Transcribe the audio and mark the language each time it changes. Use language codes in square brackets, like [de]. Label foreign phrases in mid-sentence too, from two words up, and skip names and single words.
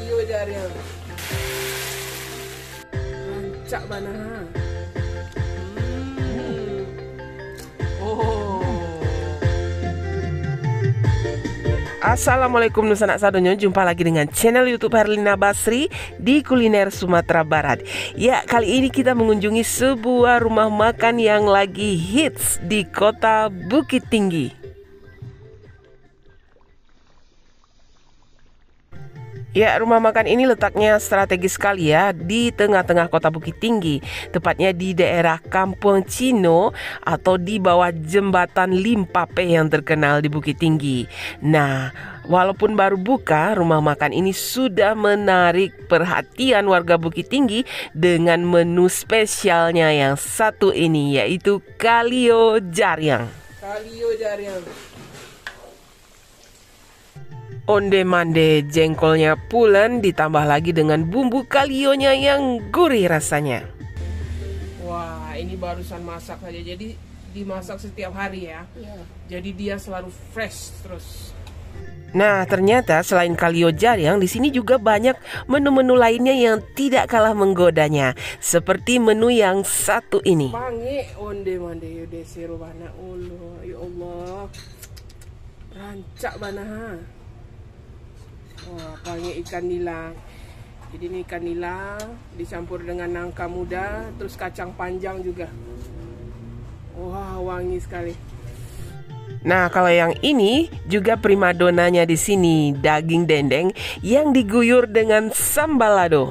[min] Jariang. Rancak bana. Oh. Assalamualaikum Nusanak Sadonyo, [id] jumpa lagi dengan channel YouTube Herlina Basri di Kuliner Sumatera Barat. Ya, kali ini kita mengunjungi sebuah rumah makan yang lagi hits di kota Bukit Tinggi. Ya, rumah makan ini letaknya strategis sekali ya, di tengah-tengah kota Bukit Tinggi, tepatnya di daerah Kampung Cino atau di bawah jembatan Limpape yang terkenal di Bukit Tinggi. Nah, walaupun baru buka, rumah makan ini sudah menarik perhatian warga Bukit Tinggi dengan menu spesialnya yang satu ini, yaitu Kalio Jariang. Kalio Jariang. Onde-mande jengkolnya pulen ditambah lagi dengan bumbu kalionya yang gurih rasanya. Wah, ini barusan masak saja, jadi dimasak setiap hari ya. Jadi dia selalu fresh terus. Nah, ternyata selain Kalio Jariang, di sini juga banyak menu-menu lainnya yang tidak kalah menggodanya, seperti menu yang satu ini. [min] Pange onde-mande yude siro bana ulo, ya Allah. Rancak bana. Wah, pange ikan nila. [id] Jadi ini ikan nila dicampur dengan nangka muda, terus kacang panjang juga. Wah, wangi sekali. Nah, kalau yang ini juga primadonanya di sini, daging dendeng yang diguyur dengan sambal lado.